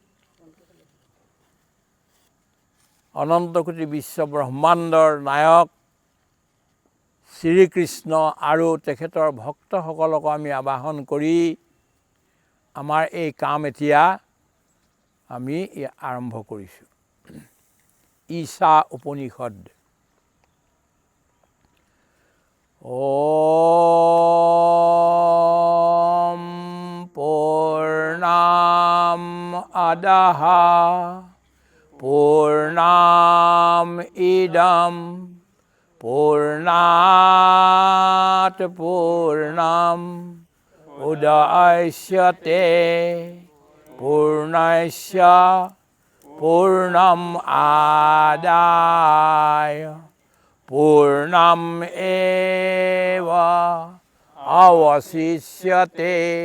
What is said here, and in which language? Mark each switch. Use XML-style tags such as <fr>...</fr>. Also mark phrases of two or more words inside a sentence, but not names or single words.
<as>অনন্তকোটি বিশ্ব ব্ৰহ্মাণ্ডৰ নায়ক শ্ৰীকৃষ্ণ আৰু তেখেতৰ ভক্তসকলক আমি আবাহন কৰি আমাৰ এই কাম এতিয়া আমি আৰম্ভ কৰিছোঁ ঈশা উপনিষদ ॐ</as> <sa>पूर्णाम् अदः पूर्णामिदं पूर्णात् पूर्णम् उदयस्यते पूर्णस्य पूर्णम् आदाय पूर्णम् एव अवशिष्यते</sa>